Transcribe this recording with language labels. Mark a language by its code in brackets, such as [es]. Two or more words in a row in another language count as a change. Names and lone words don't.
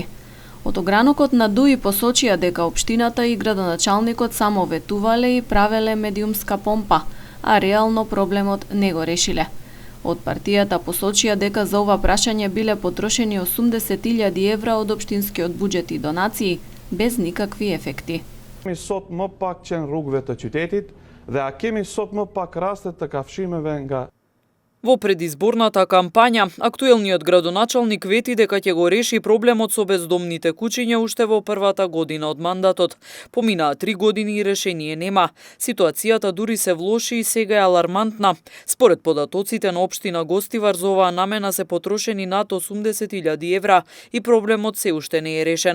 [mk] Од огранокот на ДУИ посочија дека општината и градоначалникот само ветувале и правеле медиумска помпа, а реално проблемот не го решиле. Од партијата посочија дека за ова прашање биле потрошени 80.000 евра од општинскиот буџет и донации, без никакви ефекти. [sq] Sot më pak qenë rrugëve të qytetit dhe a kemi sot më pak raste të kafshimeve nga [mk] Во предизборната кампања, актуелниот градоначалник вети дека ќе го реши проблемот со бездомните кучиња уште во првата година од мандатот. Поминаа 3 години и решение нема. Ситуацијата дури се влоши и сега е алармантна. Според податоците на општина Гостивар за оваа намена се потрошени над 80.000 евра и проблемот се уште не е решен.